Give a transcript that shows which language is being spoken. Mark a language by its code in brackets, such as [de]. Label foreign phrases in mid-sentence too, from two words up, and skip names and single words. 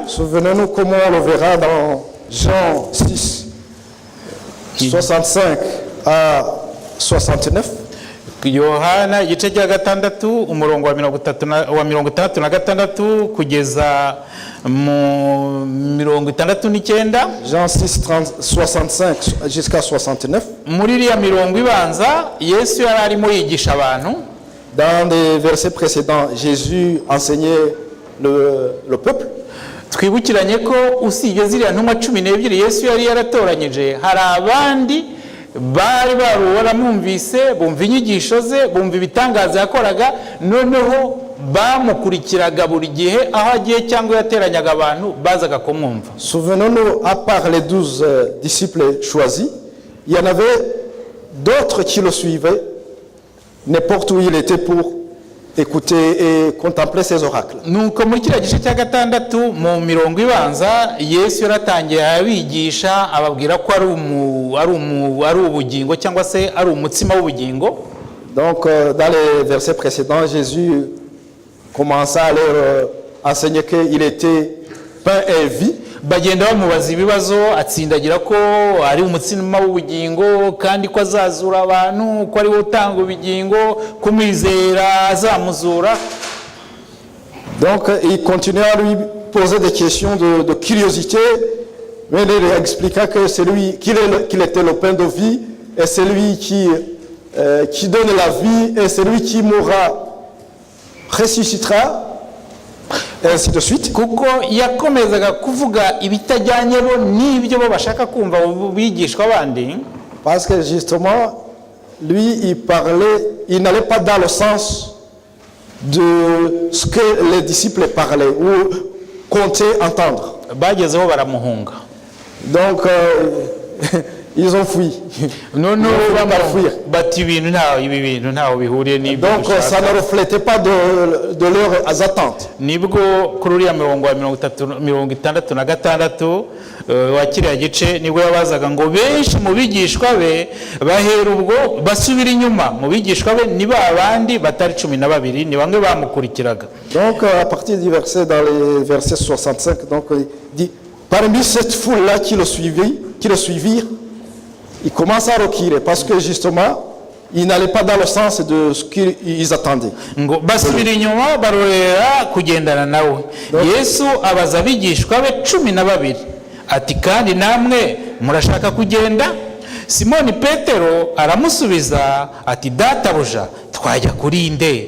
[fr] Souvenez-nous comment on le verra dans Jean 6 65 à 69. [rw] Yohana igice cya gatandatu umurongo wa 66 kugeza mu 69. [fr] Jean 6, 65 jusqu'à 69. [rw] Muri iriya mirongo ibanza Yesu yari arimo yigisha abantu. [fr] Dans les versets précédents, Jésus enseignait le peuple. [rw] Twibukiranye ko usibye ziriya ntumwa 12 Yesu yari yaratoranyije, hari abandi bari baramwumvise, bumva inyigisho ze, bumva ibitangaza yakoraga, noneho bamukurikiraga buri gihe aho agiye cyangwa yateranyaga abantu bazaga kumwumva. [fr] Souvenons-nous, à part les 12 disciples choisis, il y en avait d'autres qui le suivaient n'importe où il était pour écouter et contempler ses oracles. [rw] Nuko muri kiriya gice cya gatandatu mu mirongo ibanza Yesu yaratangiye abigisha, ababwira ko ari ubugingo cyangwa se ari umutsima w'ubugingo. [fr] Donc dans les versets précédents, Jésus commença à leur enseigner qu'il était pain et vie. [rw] Bagenda bamubaza ibibazo, atsindagira ko ari umutsima w'ubugingo kandi ko azazura abantu, ko ari utanga ubugingo, kumwizera azamuzura. [fr] Donc il continua à lui poser des questions de curiosité, mais il expliqua que c'est lui qu'il était le pain de vie, et c'est lui qui donne la vie, et c'est lui qui mourra, ressuscitera, et ainsi de suite. [rw] Kuko yakomezaga kuvuga ibitajyanye bo n'ibyo bo bashaka kumva bigishwa abandi. [fr] Parce que justement, lui, il n'allait pas dans le sens de ce que les disciples parlaient ou comptaient entendre. [rw] Bagezeho baramuhunga. [fr] Donc, ils ont fui. Non, [rw] bati ibintu ntaho bihuriye n'ibyo. [fr] Donc, ça ne reflétait pas de leurs attentes. [rw] Nibwo kuri uriya mirongo wa 66 wa kiriya gice nibwo yabazaga ngo benshi mu bigishwa be bahera ubwo basubira inyuma. Mu bigishwa be ni babandi batari 12, ni bamwe bamukurikiraga. [fr] Donc, à partir du verset, dans les versets 65, donc il dit, parmi cette foule-là qui le suivirent, il commence à reculer parce que justement, il n'allait pas dans le sens de ce qu'ils attendaient. [rw] Ngo basubira inyuma barorera kugendana nawe. Yesu abaza abigishwa be 12 ati kandi namwe murashaka kugenda? Simoni Petero aramusubiza ati databuja, twajya kuri nde?